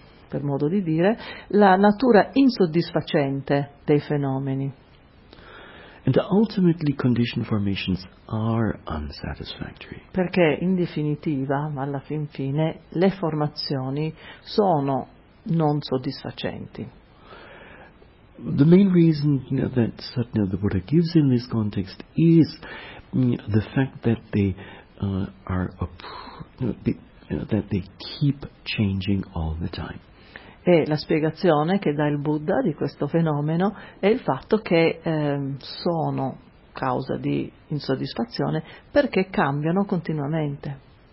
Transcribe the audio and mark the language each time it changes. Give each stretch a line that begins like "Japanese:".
Italian: per modo di dire, la natura insoddisfacente dei fenomeni.
English: And ultimately conditioned formations are unsatisfactory.
Italian: Perché in definitiva, alla fin fine, le formazioni sono non soddisfacenti.
English: The main reason that Satya the Buddha gives in this context is the fact that they are that they keep changing all the time.
Italian: E la spiegazione che dà il Buddha di questo fenomeno è il fatto che sono causa di insoddisfazione perché cambiano continuamente.